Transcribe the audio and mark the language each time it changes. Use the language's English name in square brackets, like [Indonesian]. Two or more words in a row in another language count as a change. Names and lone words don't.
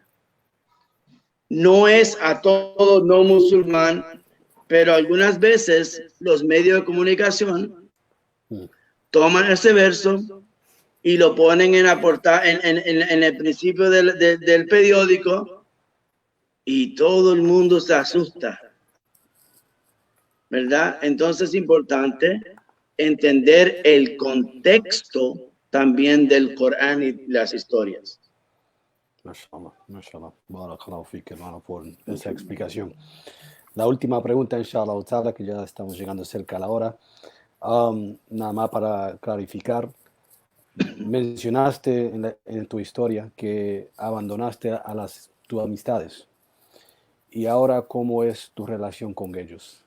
[Spanish] No es a todo no musulmán, pero algunas veces los medios de comunicación toman ese verso y lo ponen en la portada, en el principio del periódico, y todo el mundo se asusta, ¿verdad? Entonces es importante entender el contexto también del Corán y las historias. [Arabic] ما شاء الله. بارك الله فيك, [Spanish] hermano, por esa explicación. La última pregunta, inshallah, que ya estamos llegando cerca a la hora. Nada más para clarificar, mencionaste en tu historia que abandonaste a tus amistades. Y ahora, ¿cómo es tu relación con ellos?